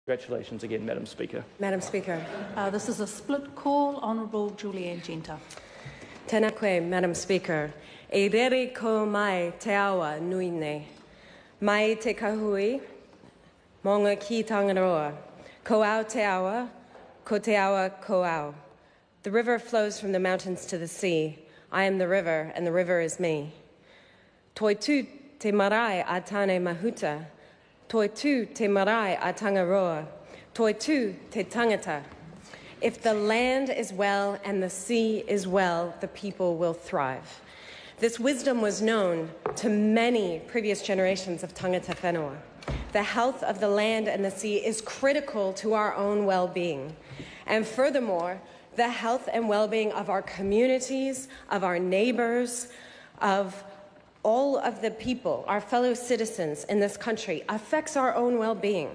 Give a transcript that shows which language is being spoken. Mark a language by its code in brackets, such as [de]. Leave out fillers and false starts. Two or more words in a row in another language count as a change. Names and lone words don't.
[en] Congratulations again, Madam Speaker. Madam Speaker. This is a split call. Honourable Julianne Genter. [mi] Tēnā koe, [en] Madam Speaker. [mi] E rere ko mai te awa nui nei. Mai te kahui, monga ki Tangaroa. Ko au te awa, ko te awa ko au. [en] The river flows from the mountains to the sea. I am the river, and the river is me. [mi] Toi tu te marae a tane mahuta. Toi tu te marae a Tangaroa. Toi tu te tangata. [en] If the land is well and the sea is well, the people will thrive. This wisdom was known to many previous generations of [mi] tangata whenua. [en] The health of the land and the sea is critical to our own well-being. And furthermore, the health and well-being of our communities, of our neighbors, of all of the people, our fellow citizens in this country, affects our own well-being.